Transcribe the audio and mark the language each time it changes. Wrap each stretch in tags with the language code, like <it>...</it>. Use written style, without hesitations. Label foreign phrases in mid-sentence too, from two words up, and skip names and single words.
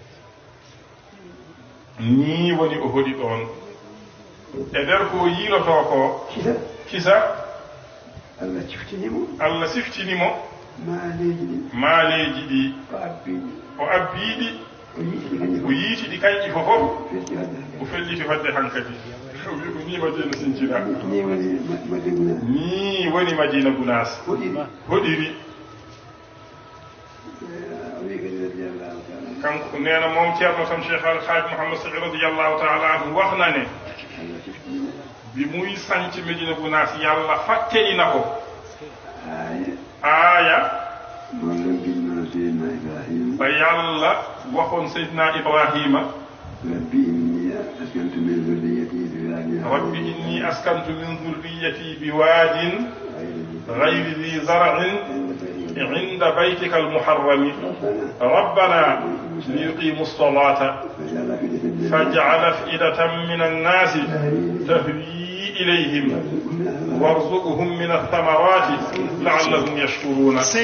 <ff>ni woni o hoɗi ɗon e nder ko yiiloto ko kisa Allah siftinimo maaleji ɗi o abbiɗi o yiitiɗi kañƴi fofof o felliti fadde hankadi o wi ko ni Madina Sinthiou ni woni Madina Gounass hoɗiri kanko neena</ff> <wo>moom ceerno tam Cheikh Al Hadj Mouhammad Sy</wo> <ar>رضي الله تعالى عنه</ar> <wo>wax na ne bi muy sanc Medina Gounass yàlla fàttali ko aaya ba yàlla waxoon Seydina Ibrahima</wo> <ar>ربي إني أسكنت من ذريتي بواد غير ذي زرع عند بيتك المحرم ربنا ليقيموا الصلاة فاجعل أفئدة من الناس تهوي إليهم وارزقهم من الثمرات لعلهم يشكرون</ar>